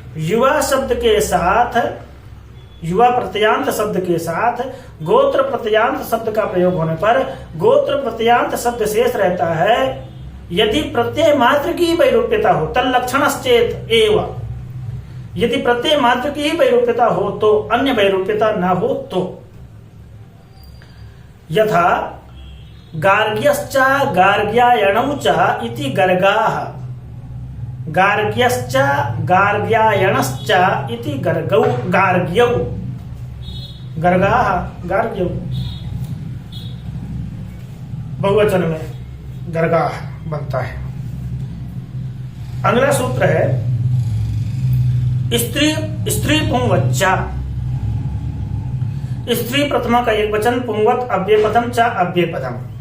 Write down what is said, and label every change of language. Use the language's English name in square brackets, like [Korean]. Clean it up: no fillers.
[Hindi] युवा शब्द के साथ, युवा प्रत्ययांत शब्द के साथ गोत्र प्रत्ययांत शब्द का प्रयोग होने पर गोत्र प्रत्ययांत शब्द शेष रहता है यदि प्रत्यय मात्र की वैरूप्यता हो, तल्लक्षणश्चेत एव। यदि प्रत्यय मात्र की ही वैरूप्यता हो तो, अन्य वैरूप्यता न हो तो। [Sanskrit] यथा गार्ग्यश्च गार्ग्यायणौ च इति गर्गाः, गार्ग्यश्च गार्ग्यायणश्च इति गर्गौ गार्ग्यौ, गर्गाः गार्ग्यौ। [Hindi] बहुवचन में गर्गाः बनता है। अगला सूत्र है स्त्री स्त्री पुंवच्चा। स्त्री प्रथमा का एक वचन, पुंवत अव्ययपदम च अव्ययपदम।